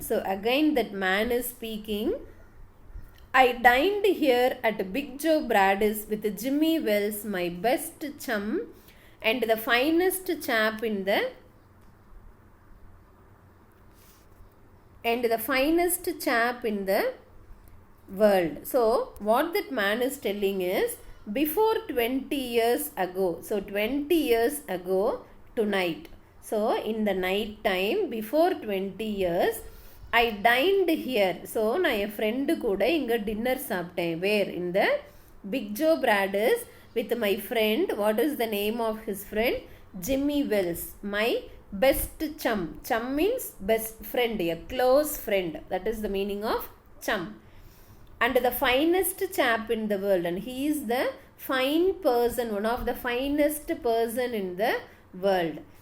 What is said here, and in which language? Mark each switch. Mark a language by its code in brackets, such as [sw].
[en] So again that man is speaking. I dined here at Big Joe Brady's with Jimmy Wells, my best chum and the finest chap in the world. So what that man is telling is, before 20 years ago, so 20 years ago tonight. So in the night time before 20 years I dined here. [ta] So நான் என் friend கூட இங்கே dinner சாப்பிட்டேன். [en] Where? In the Big Joe Bradders with my friend. What is the name of his friend? Jimmy Wells. My best chum. Chum means best friend, a close friend. That is the meaning of chum. And the finest chap in the world. And he is the fine person, one of the finest person in the world.